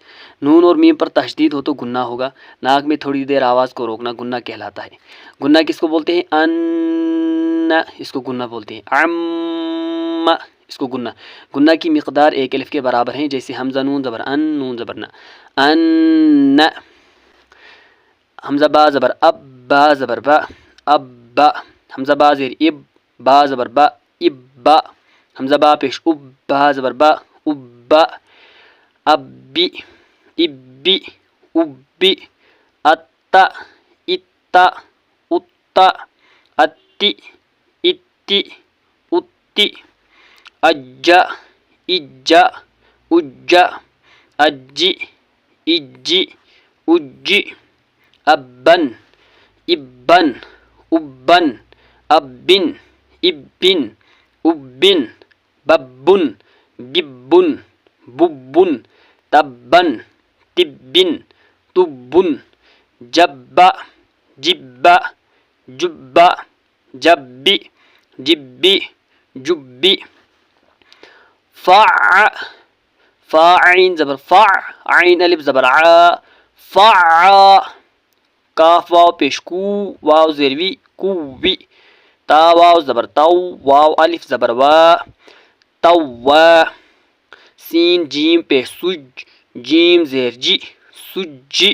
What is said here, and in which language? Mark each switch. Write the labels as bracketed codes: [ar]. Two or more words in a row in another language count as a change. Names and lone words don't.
[ur] نون اور میم پر تشدید ہو تو گنہ ہوگا، ناک میں تھوڑی دیر آواز کو روکنا گنہ کہلاتا ہے۔ گنہ کس کو بولتے ہیں؟ ان، اس کو گنہ بولتے ہیں۔ ام، اس کو گنہ۔ گنہ کی مقدار 1 الف کے برابر ہیں، جیسے حمزہ نون زبر ان، نون زبر نہ، ان۔ حمزہ با زبر اب، با زبر با، اب با۔ حمزہ با زیر اب، با زبر با، اب با۔ حمزہ با پیش اب، با زبر با، اب با۔ [ar] ابی، ابی، ابی۔ اتا، اتا، اتا۔ اتی، اتی، اتی۔ اجا، اجا، اجا۔ اجی، اجی، اجی۔ ابن، ابن، ابن۔ ابن، ابن، ابن۔ ببن، ببن، ببن۔ تبن، تبن، تبن۔ جبا، جبا، جبا۔ جبی، جبی، جبی۔ فع، [ur] فا عین زبر فع، عین الف زبر ع، فع۔ کاف واو پیش کو، واو زیر وی، کووی۔ تا واو زبر تو، واو الف زبر وا، توا۔ سین جیم پیش سج، جیم زیر جی، سجی۔